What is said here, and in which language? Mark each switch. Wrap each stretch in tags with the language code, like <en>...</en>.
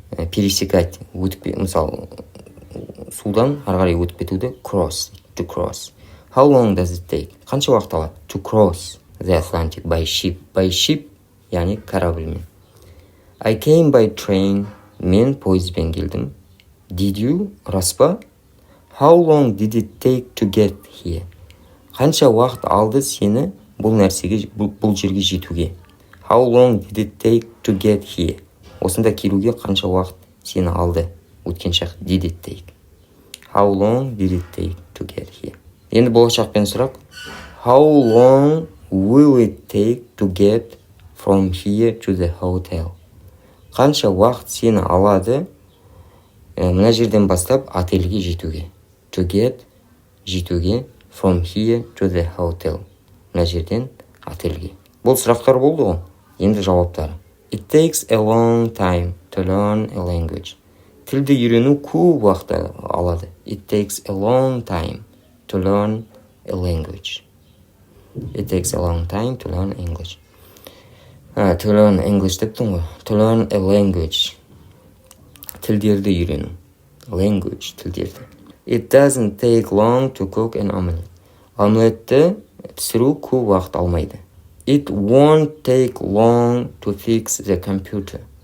<kk>пересекать, мысалы судан ары қарай өтіп кетуді</kk> <en>cross, to cross. How long does it take?</en> <kk>Қанша уақыт алады?</kk> <en>To cross the Atlantic by ship. By ship,</en> <kk>яғни корабльмен.</kk> <en>I came by train.</en> <kk>Мен пойызбен келдім.</kk> <en>Did you?</en> <kk>Рас па?</kk> <en>How long did it take to get here?</en> <kk>Қанша уақыт алды сені бұл жерге жетуге?</kk> <en>How long did it take to get here?</en> <kk>Осында келуге қанша уақыт сені алды? Өткен шақ</kk> <en>did it take. How long did it take to get here?</en> <kk>Енді болашақпен сұрақ.</kk> <en>How long will it take to get from here to the hotel?</en> <kk>Қанша уақыт сені алады мына жерден бастап отельге жетуге?</kk> <en>To get,</en> <kk>жетуге,</kk> <en>from here to the hotel.</en> <kk>Мына жерден отельге. Бұл сұрақтар болды ғой. Енді жауаптары.</kk> <en>It takes a long time to learn a language.</en> <kk>Тілді үйрену көп уақыт алады.</kk> <en>It takes a long time to learn a language. It takes a long time to learn English. To learn English</en> <kk>дептің ғой.</kk> <en>To learn a language.</en> <kk>Тілдерді үйрену.</kk> <en>Language,</en> <kk>тілдерді.</kk> <en>It doesn't take long to cook an omelette.</en> <kk>Омлетті пісіру көп уақыт алмайды.</kk> <en>It won't take long to fix the computer.</en>